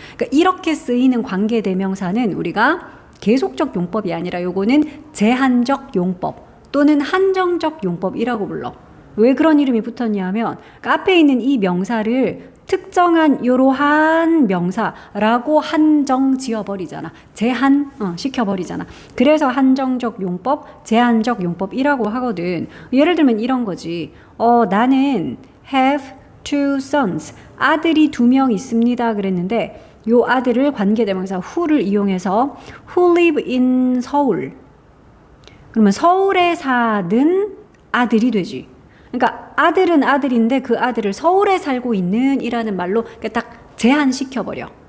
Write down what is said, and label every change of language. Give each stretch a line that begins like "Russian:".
Korean: 그러니까 이렇게 쓰이는 관계대명사는 우리가 계속적 용법이 아니라 요거는 제한적 용법 또는 한정적 용법이라고 불러. 왜 그런 이름이 붙었냐면 그러니까 앞에 있는 이 명사를 특정한 이러한 명사라고 한정 지어버리잖아. 제한 시켜버리잖아. 그래서 한정적 용법, 제한적 용법이라고 하거든. 예를 들면 이런 거지. 나는
English: have two sons.
Korean: 아들이 2명 있습니다. 그랬는데 요 아들을 관계대명사 who를 이용해서
English: who live in
Korean: 서울. 그러면 서울에 사는 아들이 되지. 그러니까 아들은 아들인데 그 아들을 서울에 살고 있는 이라는 말로 딱 제한시켜버려.